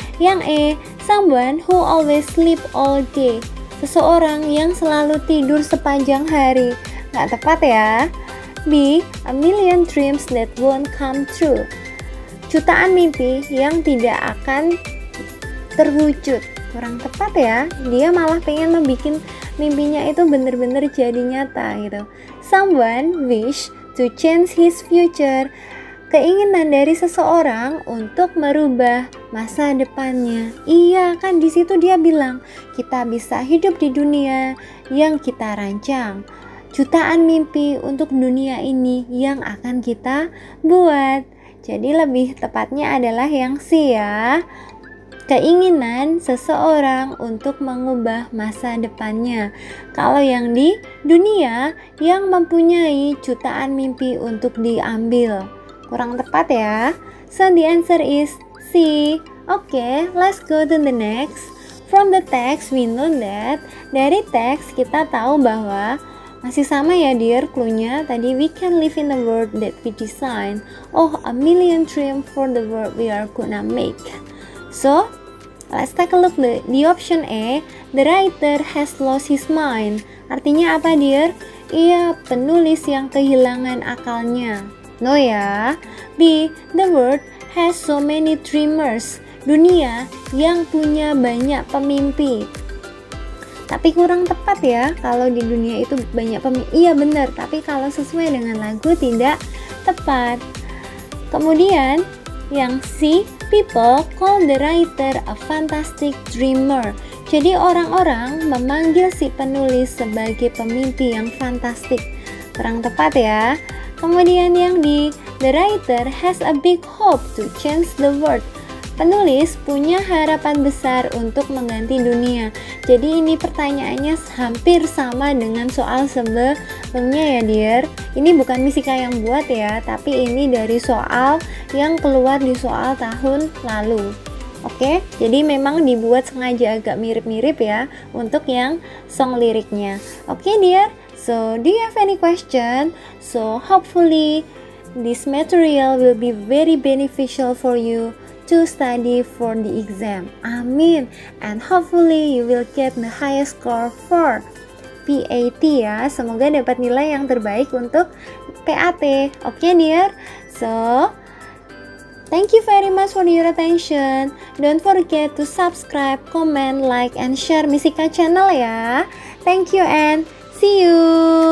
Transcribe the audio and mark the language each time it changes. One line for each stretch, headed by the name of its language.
English: Yang E, someone who always sleep all day.
Indonesian: Seseorang yang selalu tidur sepanjang hari. Nggak tepat ya.
English: B, a million dreams that won't come true.
Indonesian: Jutaan mimpi yang tidak akan terwujud. Kurang tepat ya. Dia malah pengen membuat mimpinya itu benar-benar jadi nyata gitu.
English: Someone wish to change his future.
Indonesian: Keinginan dari seseorang untuk merubah masa depannya. Iya, kan di situ dia bilang, kita bisa hidup di dunia yang kita rancang. Jutaan mimpi untuk dunia ini yang akan kita buat. Jadi lebih tepatnya adalah yang C ya. Keinginan seseorang untuk mengubah masa depannya. Kalau yang di dunia yang mempunyai jutaan mimpi untuk diambil. Kurang tepat ya.
English: So the answer is C. Okay, let's go to the next. From the text we know that.
Indonesian: Dari teks kita tahu bahwa masih sama ya dear clue-nya.
English: Tadi we can live in a world that we design. Oh, a million dreams for the world we are gonna make. So, let's take a look the option A. The writer has lost his mind.
Indonesian: Artinya apa dear? Iya, penulis yang kehilangan akalnya.
English: No ya. B, the world has so many dreamers.
Indonesian: Dunia yang punya banyak pemimpi. Tapi kurang tepat ya, kalau di dunia itu banyak pemimpi. Iya benar, tapi kalau sesuai dengan lagu tidak tepat. Kemudian yang C,
English: people call the writer a fantastic dreamer.
Indonesian: Jadi orang-orang memanggil si penulis sebagai pemimpi yang fantastik. Kurang tepat ya. Kemudian yang di
English: the writer has a big hope to change the world.
Indonesian: Penulis punya harapan besar untuk mengganti dunia. Jadi ini pertanyaannya hampir sama dengan soal sebelumnya ya dear. Ini bukan Miss Ika yang buat ya, tapi ini dari soal yang keluar di soal tahun lalu. Oke, jadi memang dibuat sengaja agak mirip-mirip ya untuk yang song liriknya. Oke dear.
English: So, do you have any question? So, hopefully this material will be very beneficial for you to study for the exam. Amin. And hopefully you will get the highest score for PAT ya.
Indonesian: Semoga dapat nilai yang terbaik untuk PAT. Oke dear. So,
English: Thank you very much for your attention. Don't forget to subscribe, comment, like, and share Misika channel ya. Thank you and see you.